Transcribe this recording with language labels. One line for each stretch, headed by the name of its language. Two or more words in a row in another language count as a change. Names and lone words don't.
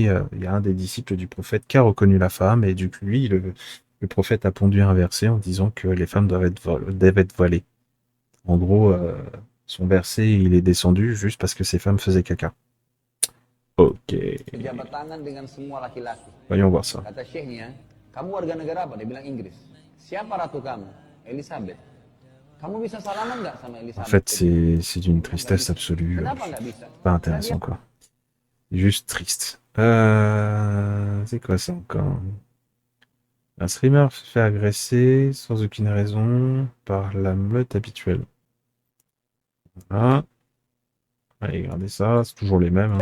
French: Il y a un des disciples du prophète qui a reconnu la femme et du coup lui le prophète a pondu un verset en disant que les femmes doivent être voilées. En gros, son verset, il est descendu juste parce que ces femmes faisaient caca. Ok. Voyons voir ça.
Indonesian: Kata syekhnya, kamu warga negara apa? Dia bilang Inggris. Siapa ratu kamu? Elizabeth. Kamu bisa salaman nggak sama
French: En
Indonesian: Elizabeth?
French: fait, c'est d'une tristesse absolue.
Indonesian: Kenapa nggak bisa?
French: Pas intéressant, quoi. Juste triste. C'est quoi ça encore? Un streamer se fait agresser sans aucune raison par la meute habituelle. Voilà. Allez, regardez ça, c'est toujours les mêmes.